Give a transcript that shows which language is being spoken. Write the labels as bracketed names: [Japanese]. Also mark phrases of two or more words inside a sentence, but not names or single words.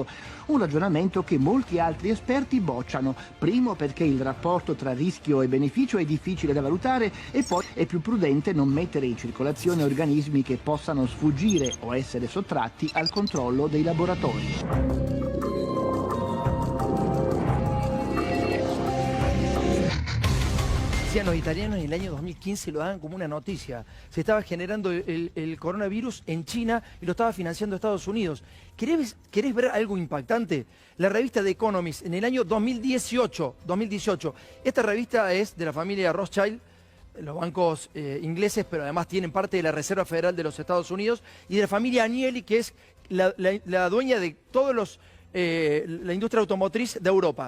[Italian] Un ragionamento che molti altri esperti bocciano, primo perché il rapporto tra rischio e beneficio è difficile da valutare e poi è più prudente non mettere in circolazione organismi che possano sfuggire o essere sottratti al controllo dei laboratori. [Spanish] Los italianos en el año 2015 lo daban como una noticia. Se estaba generando el coronavirus en China y lo estaba financiando Estados Unidos. ¿Querés ver algo impactante? La revista The Economist en el año 2018, esta revista es de la familia Rothschild, los bancos ingleses, pero además tienen parte de la Reserva Federal de los Estados Unidos, y de la familia Agnelli, que es la dueña de todos la industria automotriz de Europa.